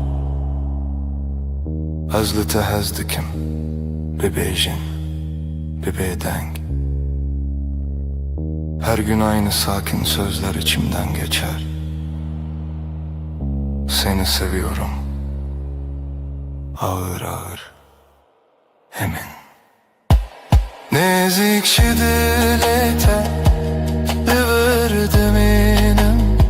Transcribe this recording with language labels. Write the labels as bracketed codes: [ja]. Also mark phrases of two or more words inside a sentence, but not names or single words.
[ku] Ez li te hez dikim bibêjin bibêdeng [tr] Her gün aynı sakin sözler içimden geçer Seni seviyorum Ağır ağır emin [ku] Nezikşi dili te li verdim inem